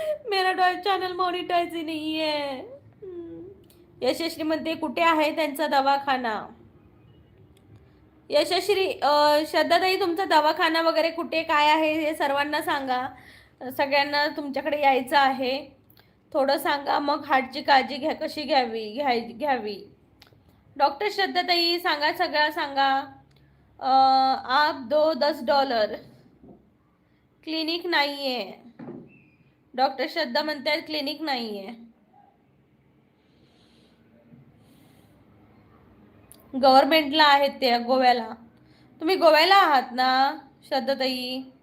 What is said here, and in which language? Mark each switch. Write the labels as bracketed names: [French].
[Hindi] मेरा channel monetise ही नहीं है। [Marathi] यशश्री म्हणते कुठे आहे त्यांचा दवाखाना? यशश्री श्रद्धाताई तुमचा दवाखाना वगैरे कुठे काय आहे हे सर्वांना सांगा, सगळ्यांना तुमच्याकडे यायचं आहे, थोडं सांगा, मग हार्टची काळजी कशी घ्यावी। डॉक्टर श्रद्धाताई सांगा, सगळं सांगा। [Hindi] आप दो $10। [Marathi] क्लिनिक नाही आहे, डॉक्टर श्रद्धा म्हणतात क्लिनिक नाही आहे। गव्हर्नमेंटला आहेत ते गोव्याला। तुम्ही गोव्याला आहात ना श्रद्धाताई?